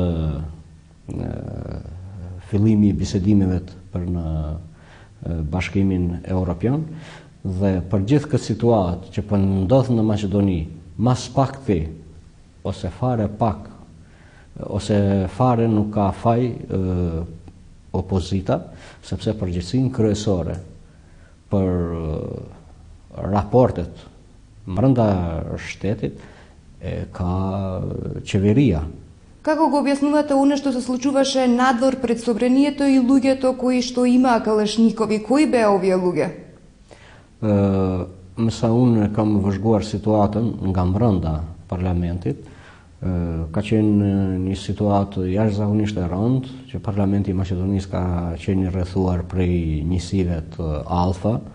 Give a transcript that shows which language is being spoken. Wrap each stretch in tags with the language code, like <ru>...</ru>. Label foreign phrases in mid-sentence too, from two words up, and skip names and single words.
<sq>fillimi i bisedimeve për në Bashkimin Evropian, dhe për gjithë këtë situatë që po ndodh në Maqedoni, mas pakti ose fare pak ose fare nuk ka faj opozita, sepse përgjegjësinë kryesore për raportet brenda shtetit ka qeveria.</sq> <mk>Како го објаснувате оно што се случуваше надвор пред собранието и луѓето кои што имаа калашникови? Кои беа овие луѓе?</mk> <sq>Mësa unë kam vëzhguar situatën nga brenda parlamentit, ka qenë një situatë jashtëzakonisht e rëndë, që Parlamenti i Maqedonisë ka qenë rrethuar prej njësive të Alfa,</sq>